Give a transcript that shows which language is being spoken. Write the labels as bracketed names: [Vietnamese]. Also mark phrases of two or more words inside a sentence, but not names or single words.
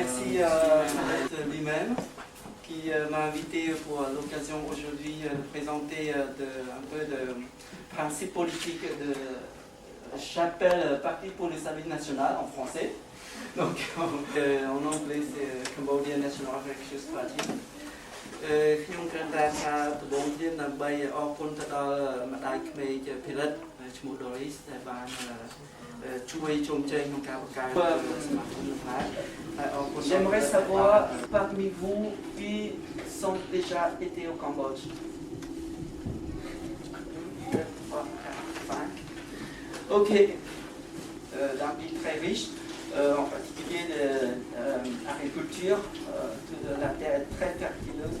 [French] Merci à lui-même qui m'a invité pour l'occasion aujourd'hui de présenter un peu de principe politique de Chapelle Parti pour le salut national en français. Donc en anglais c'est Cambodia National Righteous Party. [Khmer] ខ្ញុំគ្រាន់តែថាដំបូងទៀតដើម្បីអរគុណទៅដល់ម្ដាយក្មេកផលិតឈ្មោះ Doris ដែលបានជួយជោមជ័យក្នុងការបង្កើតសមាគមនេះហើយអរគុណ [French] J'aimerais savoir parmi vous qui sont déjà été au Cambodge. 5. OK. D'un pays très riche, en particulier l'agriculture, toute la terre est très fertileuse.